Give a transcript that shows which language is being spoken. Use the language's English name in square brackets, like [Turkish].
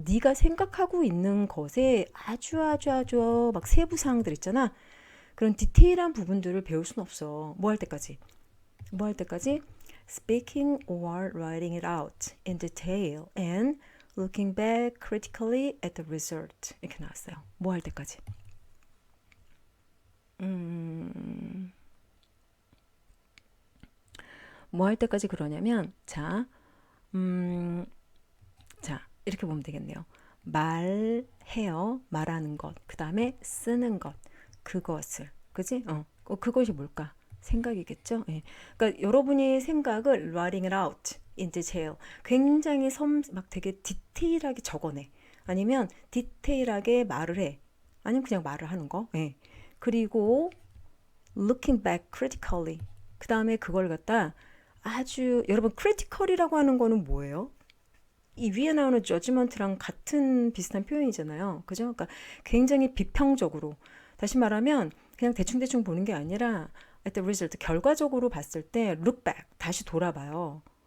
[Korean] 네가 생각하고 있는 것에 아주 막 세부 사항들 있잖아. 그런 디테일한 부분들을 배울 수는 없어. 뭐 할 때까지? 뭐 할 때까지? [English] Speaking or writing it out in detail and looking back critically at the result. [Korean] 이렇게 나왔어요. 뭐 할 때까지? 뭐 할 때까지 그러냐면 자, 자, 이렇게 보면 되겠네요. 말해요. 말하는 것. 그 다음에 쓰는 것. 그것을. 그지? 그것이 뭘까? 생각이겠죠? 예. 그러니까 여러분이 생각을 [English] writing it out in detail. [Korean] 굉장히 막 되게 디테일하게 적어내. 아니면 디테일하게 말을 해. 아니면 그냥 말을 하는 거. 예. [English] 그리고 looking back critically. [Korean] 그 다음에 그걸 갖다 아주 여러분 critical이라고 하는 거는 뭐예요? 이 위에 나오는 judgment랑 같은 비슷한 표현이잖아요. 그죠? 그러니까 굉장히 비평적으로. 다시 말하면 그냥 대충대충 보는 게 아니라 [English] at the result, [Korean] 결과적으로 봤을 때 [English] look back, [Korean] 다시 돌아봐요.